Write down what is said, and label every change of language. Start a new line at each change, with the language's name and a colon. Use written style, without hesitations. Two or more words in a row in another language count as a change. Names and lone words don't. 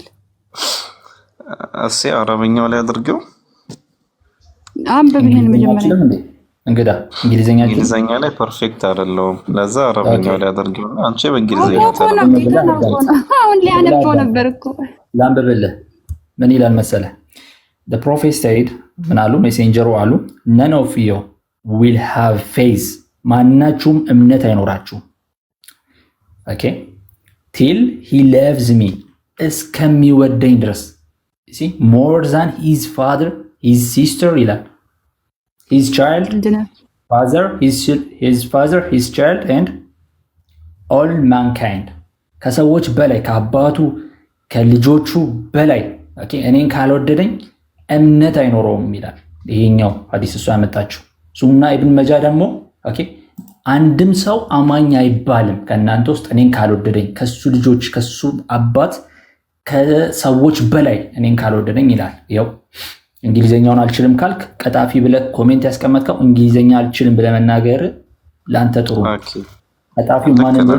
Amharic: እሺ። አረበኛው ላይ አድርገው አንብብ። ይሄን መጀመሪያ እንግዳ እንግሊዘኛ ላይ ፐርፌክት አይደለም፣ ለዛ አረበኛው ላይ አድርገው። አንቺ በእንግሊዘኛ አሁን ሊያነበው ነበር እኮ ላንብብልህ። ምን ይላል መሰለህ?
English: the prophet said
Amharic: ምን አሉ? ሜሴንጀሩ አሉ
English: none of you will have faith
Amharic: ማናችሁም እምነት አይኖራችሁም ኦኬ
English: till he loves me
Amharic: እስከሚወደኝ ድረስ
English: see more than his father his sister ይላል his child father his father his child and all mankind
Amharic: ከሰዎች በላይ ከአባቱ ከልጆቹ በላይ ኦኬ እኔን ካልወደደኝ እምነት አይኖረውም ይላል። ይሄኛው ሐዲስ እሱ ያመጣችው ሱና ኢብኑ መጃ ደግሞ ኦኬ አንድም ሰው አማኝ አይባልም ከእናንተ ውስጥ እኔን ካልወደደኝ ከሱ ልጆች ከሱ አባት ከሰዎች በላይ እኔን ካልወደደኝ ይላል። ያው እንግሊዘኛውን አልችልም ካልክ ቀጣፊ ብለህ ኮሜንት ያስቀመጥከው እንግሊዘኛ አልችልም ብለህ መናገር ላንተ ጥሩ ነው። ቀጣፊው ማን እንደሆነ